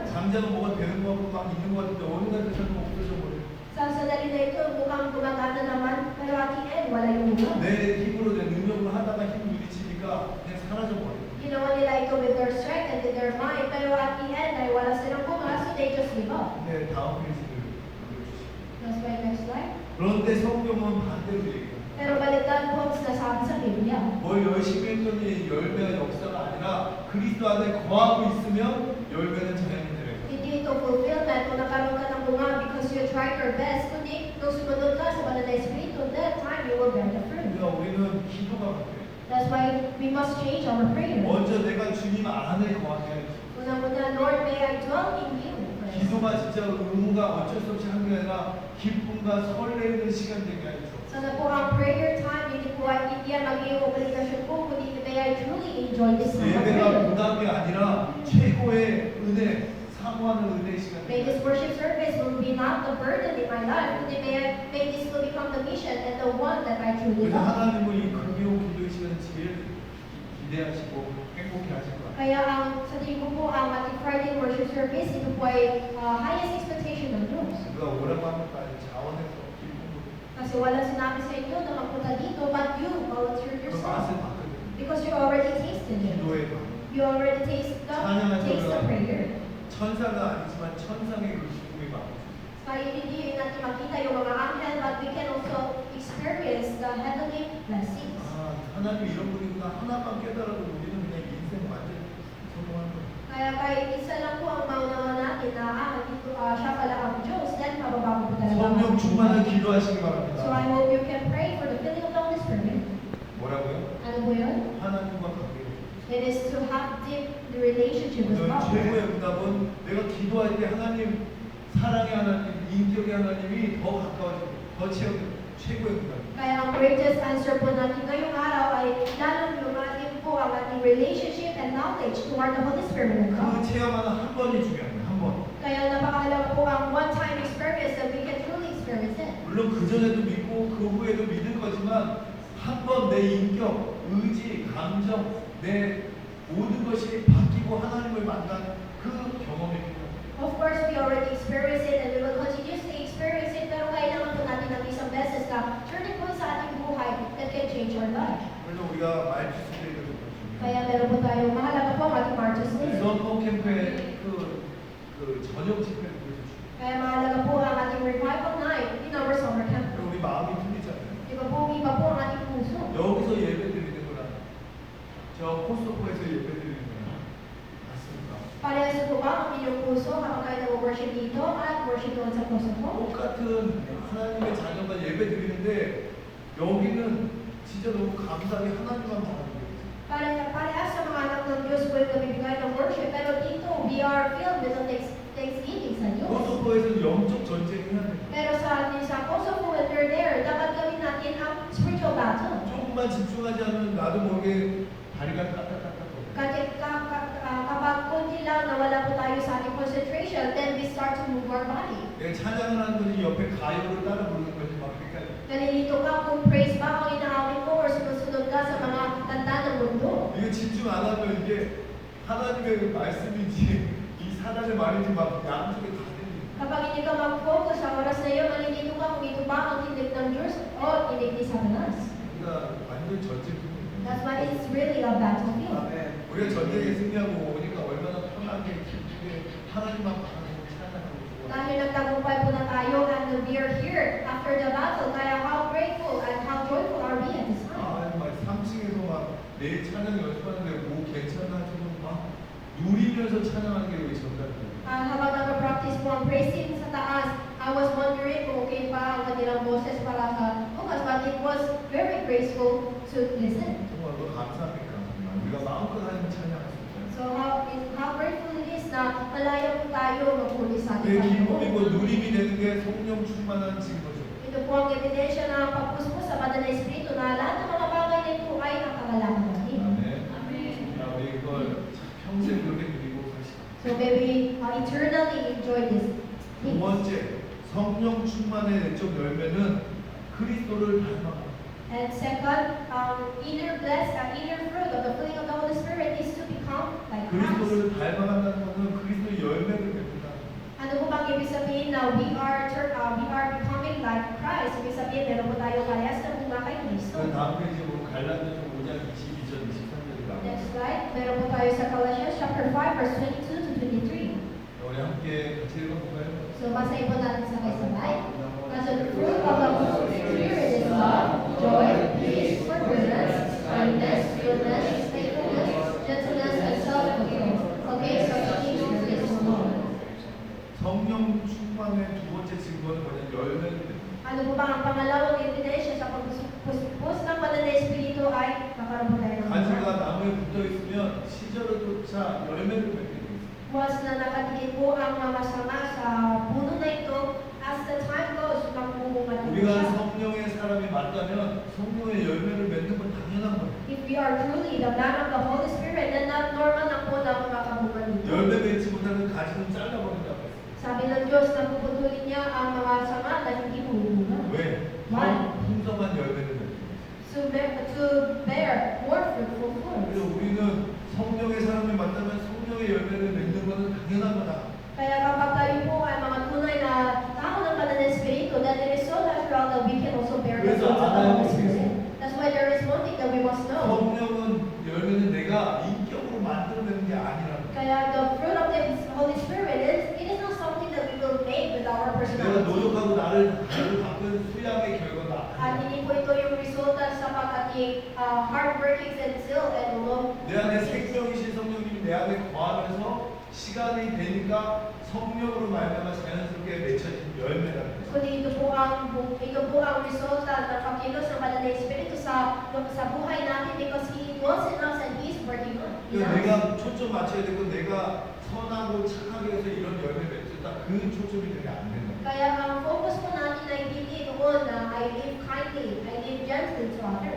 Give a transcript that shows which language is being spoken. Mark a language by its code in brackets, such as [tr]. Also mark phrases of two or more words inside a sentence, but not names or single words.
[ko] 당장은 뭐가 되는 거 같고 막 있는 거 같은데 어느 날 그처럼 없어져 버려요. [tl] Sa sandali na ito, mukhang gumagana naman, pero [en] at the end, [tl] wala yung mukhang. [ko] 내 힘으로 내 능력으로 하다가 힘 부딪히니까 그냥 사라져 버려요. [tl] Ginawa nila ito [en] with their strength and with their mind, [tl] pero [en] at the end [tl] ay wala silang bunga, [en] so they just give up. [ko] 근데 다음 페이지를 올려주시죠. [en] That's my next slide. [ko] 그런데 성경은 반대로 얘기해요. [tl] Pero baliktad po ang sinasabi sa Biblia. [ko] 뭘 열심히 했더니 열매가 역사가 아니라 그리스도 안에 거하고 있으면 열매는 자연히 되는 거예요. [tl] Hindi ito fulfillment kung nakaroon ka ng bunga [en] because you tried your best, [tl] kundi nung sumunod ka sa banal na Espiritu, [en] that time you will bear the fruit. [ko] 그러니까 우리는 기도가 바뀌어요. [en] That's why we must change our prayer. [ko] 먼저 내가 주님 안에 거하게 해야지. [en] Una-una, Lord, may I dwell in you first. [ko] 기도가 진짜 의무가 어쩔 수 없이 한 게 아니라 기쁨과 설레는 시간 되게 하죠. [tl] Sana po ang [en] prayer time, [tl] hindi po ay hindi yan magiging obligasyon po, kundi [en] may I truly enjoy this time of [ko] 예배가 [en] prayer. [ko] 부담이 아니라 최고의 은혜, 사모하는 은혜의 시간 [en] May this [ko] 되게 [en] worship service will be not the burden in my life, kundi may this will become the mission and the one that I truly [ko] 그래서 [en] love. [ko] 하나님은 이 금요 기도의 시간을 제일 기대하시고 행복해 하실 거예요. [tl] Kaya sa tingin ko po, ang ating [en] Friday worship service, [tl] ito po ay [en] highest expectation [tl] ng Diyos. [ko] 누가 오라고 하면 빨리 자원해서 기쁨으로 [tl] Kasi wala sinabi sa inyo na magpunta dito, [en] but you volunteered [ko] 그 [en] yourself. [ko] 맛을 봤거든요. [en] Because you already tasted it. [ko] 기도의 맛. [en] You already taste the prayer. [ko] 천사가 아니지만 천상의 그 기쁨의 마음. [tl] Kaya hindi natin makita yung mga anghel, [en] but we can also experience the heavenly blessings. [ko] 아, 하나님이 이런 분이구나. 하나만 깨달아도 우리는 그냥 인생 완전 성공하는 거예요. [tl] Kaya kahit isa lang po ang maunawa natin na siya pala ang Diyos, then mababago po talaga. [ko] 성령 충만한 기도하시기 [en] So [ko] 바랍니다. [en] I hope you can pray for the filling of the Holy [ko] 뭐라고요? [tl] Ano po yun? [ko] 하나님과 관계. [en] It is to have deep the relationship with [ko] 오늘 [en] God. [ko] 최고의 응답은 내가 기도할 때 하나님, 사랑의 하나님, 인격의 하나님이 더 가까워지고 더 최고의 응답. [tl] Kaya ang [en] greatest answer [tl] po natin ngayong araw ay lalong lumalim po ang ating [en] relationship and knowledge toward the Holy Spirit of [ko] 그 [en] God. [ko] 체험하는 한 번이 중요합니다. 한 번. [tl] Kaya napakahalaga po ang [en] one-time experience that we can truly experience it. [ko] 물론 그 전에도 믿고 그 후에도 믿을 거지만 한 번 내 인격, 의지, 감정, 내 모든 것이 바뀌고 하나님을 만난 그 경험이 필요합니다. [en] Of course, we already experience it and we will continuously experience it, [tl] pero kailangan po natin ng isang beses na [en] turning point [tl] sa ating buhay [en] that can change our life. [ko] 그래서 우리가 말투스데이를 [tl] Kaya meron po tayo, mahalaga po ang ating Martyrs Day. [ko] 런던 캠프의 그 저녁 집회를 보여주시고 [tl] Kaya mahalaga po ang ating [en] revival night in our summer camp. [ko] 우리 마음이 풀리잖아요. [tl] Iba po ang ating puso. [ko] 여기서 예배 드리는 거랑 저 코스토코에서 예배 드리는 거랑 맞습니까? [tl] Parehas po ba ang inyong puso kapag kayo nag-worship dito at worship doon sa puso po? [ko] 똑같은 하나님의 자녀가 예배 드리는데 여기는 진짜 너무 감사하게 하나님만 바라보고 [tl] Parehas sa mga anak ng Diyos po yung nabibigay ng worship, pero dito [en] we are filled with the thanksgiving [tl] sa Diyos. [ko] 코스토코에서는 영적 전쟁을 해야 돼요. [tl] Pero sa atin sa Kosovo, [en] when we're there, [tl] dapat gawin natin ang [en] spiritual battle. [ko] 조금만 집중하지 않으면 나도 모르게 다리가 까딱까딱 [tl] Kasi kapag kunti lang nawala po tayo sa ating concentration, [en] then we start to move our body. [ko] 내가 찬양을 하는 거지 옆에 가요를 따라 부르는 거지 막 그러니까 [tl] Nalilito ka kung praise ba ang inaawit mo or sumusunod ka sa mga kanta ng mundo. [ko] 이게 집중 안 하면 이게 하나님의 말씀인지 이 사단의 말인지 막 양쪽에 다 들리는 [tl] Kapag hindi ka mag-focus sa oras na yun, nalilito ka kung ito ba ang tinig ng Diyos o tinig ni Satanas. [ko] 그러니까 완전 전쟁입니다. [en] That's why it's really a battlefield. [ko] 우리가 전쟁에 승리하고 오니까 얼마나 편하게 기쁘게 하나님만 바라보고 찬양하고 [tl] Dahil nagtagumpay po na tayo [en] and we are here after the battle, kaya how grateful and how joyful are we at this time. [ko] 막 3층에서 막 내 찬양 연습하는데 뭐 괜찮아 지금 막 누리면서 찬양하는 게 우리 전달돼요. [tl] Habang nag-practice po ang praise team sa taas, [en] I was wondering [tl] kung okay pa ang kanilang boses para sa bukas, [en] but it was very graceful to listen. [ko] 정말 너무 감사합니다. 정말 우리가 마음껏 하나님 찬양할 수 있어요. [en] So how grateful it is [tl] na malaya po tayo magpuli sa [ko] 그 [tl] ating [ko] 기쁨이고 [tl] Panginoon. [ko] 누림이 되는 게 성령 충만한 증거죠. [tl] Ito po ang ebidensya na pagpuspos sa banal na Espiritu na lahat ng mga bagay na ito ay nakakalaman natin. [ko] 아멘. 자, 우리 이걸 평생 그렇게 누리고 사시고. [en] So may we eternally enjoy this. [ko] 두 번째, 성령 충만의 내적 열매는 그리스도를 닮아가는. [en] And second, inner fruit of the filling of the Holy Spirit is to become like Christ. [ko] 그리스도를 닮아간다는 것은 그리스도의 열매를 맺는다. [tl] Ano po bang ibig sabihin na [en] we are becoming like Christ? [tl] Ibig sabihin, meron po tayo parehas na bunga kay Kristo. [ko] 그 다음 페이지 보면 갈라디아서 5장 22절 23절이 나와요. [en] Next slide, [tl] meron po tayo sa Colossians [en] chapter 5 verse 22 to 23. [ko] 우리 함께 같이 읽어볼까요? [tl] So basahin po natin sabay-sabay. [en] As the fruit of the Holy Spirit is love, joy, peace, forbearance, kindness, goodness, faithfulness, gentleness, and self-control. Against such things there is no law. [ko] 성령 충만의 두 번째 증거는 뭐냐? 열매를 맺는. [tl] Ano po ba ang pangalawang ebidensya sa pagpuspos ng banal na Espiritu ay kakaroon po tayo ng [ko] 가지가 [tl] bunga. [ko] 나무에 붙어 있으면 시절을조차 열매를 맺게 돼 있어요. [tl] Once na nakadikit po ang mga sanga sa puno na ito, [en] as the time goes, [tl] magbubunga din [ko] 우리가 [tl] siya. [ko] 성령의 사람이 맞다면 성령의 열매를 맺는 건 당연한 거예요. [en] If we are truly the man of the Holy Spirit, then not normal [tl] na po na makakabunga dito. [ko] 열매 맺지 못하는 가지는 잘라버린다고 했어요. [tl] Sabi ng Diyos na puputulin niya ang mga sanga na hindi bumubunga. [ko] 왜? [en] Why? [ko] 풍성한 열매를 맺는 거예요. [en] To bear more fruitful [ko] 그래서 [en] fruits. [ko] 우리는 성령의 사람이 맞다면 성령의 열매를 맺는 것은 당연한 거다. [tl] Kaya kapag tayo po ay mga tunay na tao ng banal na Espiritu, [en] then it is so natural that we can also bear the fruits of the Holy Spirit. That's why there is one thing that we must know. [ko] 성령은 열매는 내가 인격으로 만들어내는 게 아니라는 거예요. [en] Kaya the fruit of the Holy Spirit it is not something that we will make with our [ko] 내가 [en] personality. [ko] 노력하고 나를 바꾼 수양의 결과다. [tl] At hindi po ito yung resulta sa pag-ating [en] hard workings and zeal and love. [ko] 내 안에 생명이신 성령님이 내 안에 거하면서 시간이 되니까 성령으로 말미암아 자연스럽게 맺혀진 열매라는 거예요. [tl] Kundi ito po ang ito po ang resulta ng pagkilos ng Banal na Espiritu sa buhay natin [en] because He dwells in us [tl] and He's working on in us. [ko] 내가 초점 맞춰야 되고 내가 선하고 착하게 해서 이런 열매 맺었다. 그 초점이 되게 안 된다. [tl] Kaya ang focus po natin ay hindi doon na [en] I live kindly, I live gently to others.